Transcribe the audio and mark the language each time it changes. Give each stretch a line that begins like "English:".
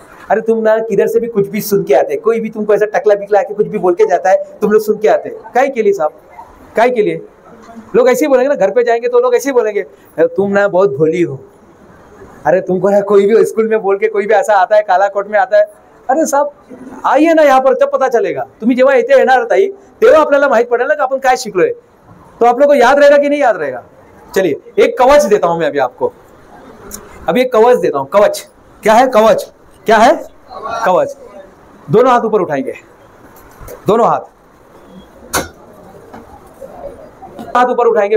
Hindi: अरे तुम ना किधर से भी कुछ भी सुन के आते, कोई भी तुमको ऐसा टकला बिकला के कुछ भी बोल के जाता है, तुम लोग सुन के आते। काय के लिए साहब, काय के लिए? लोग ऐसे ही बोलेंगे ना, घर पे जाएंगे तो लोग ऐसे ही बोलेंगे तुम ना बहुत भोली हो। अरे तुमको ना कोई भी स्कूल में बोल के कोई भी ऐसा आता है, काला कोट में आता है, अरे साहब आइए ना यहाँ पर, तब पता चलेगा।
Marathi: तुम्ही जेव्हा इथे येणार ताई, तेव्हा आपल्याला माहित पडेल ना की आपण काय शिकलोय।
Hindi: तो आप लोग को याद रहेगा कि नहीं याद रहेगा? चलिए एक कवच देता हूं मैं अभी आपको, अभी एक कवच देता हूं। कवच क्या है? कवच क्या है? कवच। दोनों हाथ ऊपर उठाएंगे, दोनों हाथ ऊपर उठाएंगे।